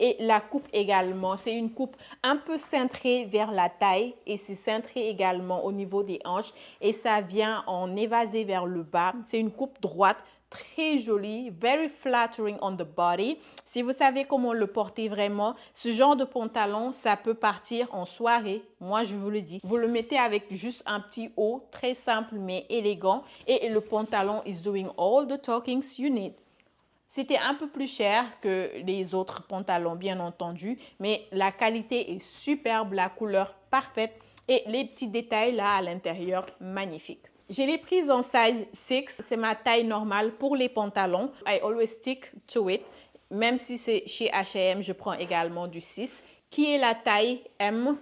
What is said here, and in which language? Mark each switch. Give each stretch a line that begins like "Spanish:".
French: Et la coupe également, c'est une coupe un peu cintrée vers la taille et c'est cintré également au niveau des hanches et ça vient en évasé vers le bas. C'est une coupe droite, très jolie,
English: very flattering on the body.
French: Si vous savez comment le porter vraiment, ce genre de pantalon, ça peut partir en soirée. Moi, je vous le dis. Vous le mettez avec juste un petit haut, très simple mais élégant. Et le pantalon
English: is doing all the talkings you need.
French: C'était un peu plus cher que les autres pantalons, bien entendu. Mais la qualité est superbe, la couleur parfaite. Et les petits détails là à l'intérieur, magnifiques. Je l'ai prise en size 6, c'est ma taille normale pour les pantalons.
English: I always stick to it.
French: Même si c'est chez H&M, je prends également du 6, qui est la taille M.